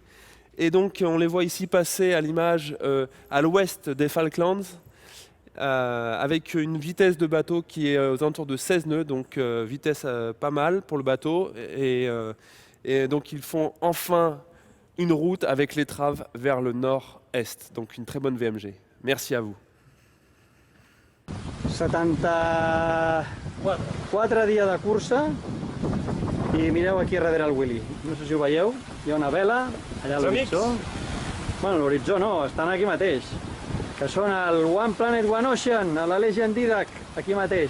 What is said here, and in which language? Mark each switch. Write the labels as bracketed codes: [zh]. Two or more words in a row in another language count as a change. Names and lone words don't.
[fr] Et donc on les voit ici passer à l'image à l'ouest des Falklands, avec une vitesse de bateau qui est aux alentours de 16 nœuds, donc vitesse pas mal pour le bateau. Et donc ils font enfin une route avec l'étrave vers le nord-est, donc une très bonne VMG. Merci à vous. [ca] 74 dies de cursa i mireu aquí darrere el Willy. No sé si ho veieu, hi ha una vela allà a l'horitzó. Bueno, l'horitzó no, estan aquí mateix. Que són el One Planet, One Ocean, a la Legend Didac, aquí mateix.